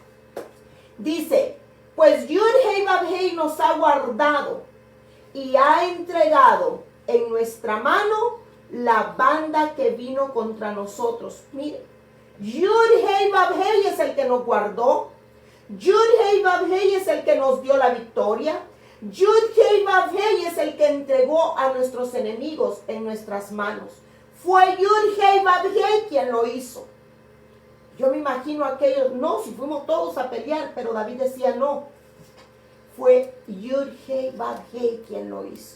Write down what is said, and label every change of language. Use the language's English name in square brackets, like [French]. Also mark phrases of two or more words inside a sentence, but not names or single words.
[Spanish] Dice, pues Yud-Heh-Vav-Heh nos ha guardado y ha entregado en nuestra mano la banda que vino contra nosotros. Mire, Yud-Heh-Vav-Heh es el que nos guardó. Yud-Heh-Vav-Heh es el que nos dio la victoria. Yud-Heh-Vav-Heh es el que entregó a nuestros enemigos en nuestras manos. Fue Yud-Heh-Vav-Heh quien lo hizo. Yo me imagino a aquellos, no, si fuimos todos a pelear, pero David decía no. Fue Yud-Heh-Vav-Heh quien lo hizo.